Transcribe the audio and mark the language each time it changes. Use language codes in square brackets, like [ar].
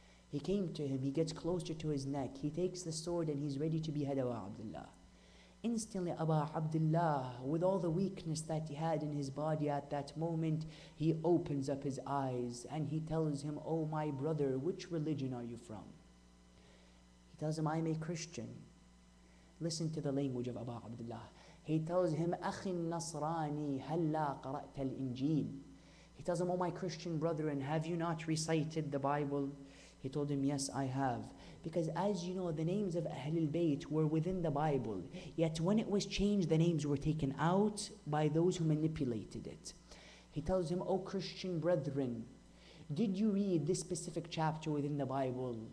[en] He came to him, he gets closer to his neck, he takes the sword and he's ready to behead Abu Abdullah. Instantly Abu Abdullah, with all the weakness that he had in his body at that moment, he opens up his eyes and he tells him, oh my brother, which religion are you from? He tells him, I'm a Christian. Listen to the language of Abu Abdullah. He tells him, [ar] أخي النصراني هلا قرأت الإنجيل. [en] He tells him, oh my Christian brethren, have you not recited the Bible? He told him, yes, I have. Because as you know, the names of Ahlul Bayt were within the Bible. Yet when it was changed, the names were taken out by those who manipulated it. He tells him, oh Christian brethren, did you read this specific chapter within the Bible?